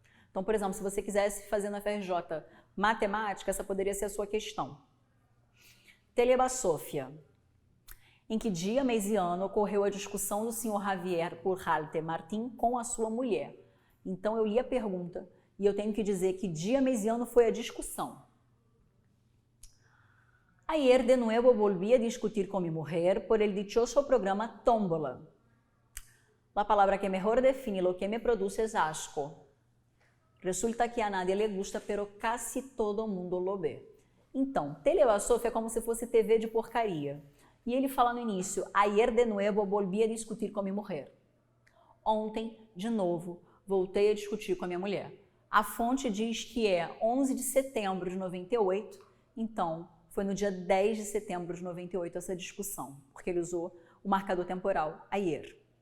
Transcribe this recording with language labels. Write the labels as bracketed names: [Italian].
[Portuguese] Então, por exemplo, se você quisesse fazer no FRJ matemática, essa poderia ser a sua questão. Telebasófia. Em que dia, mês e ano ocorreu a discussão do Sr. Javier Pujante Martín com a sua mulher? Então eu li a pergunta e eu tenho que dizer que dia, mês e ano foi a discussão. [Spanish] Ayer de nuevo volví a discutir con mi mujer por el dichoso programa Tómbola. La palabra que mejor define lo que me produce es asco. Resulta que a nadie le gusta, pero casi todo mundo lo ve. [Portuguese] Então, telebasófia é como se fosse TV de porcaria. E ele fala no início, [Spanish] ayer de nuevo volví a discutir [Portuguese] com minha mulher. Ontem, de novo, voltei a discutir com a minha mulher. A fonte diz que é 11 de setembro de 98, então foi no dia 10 de setembro de 98 essa discussão, porque ele usou o marcador temporal, ayer.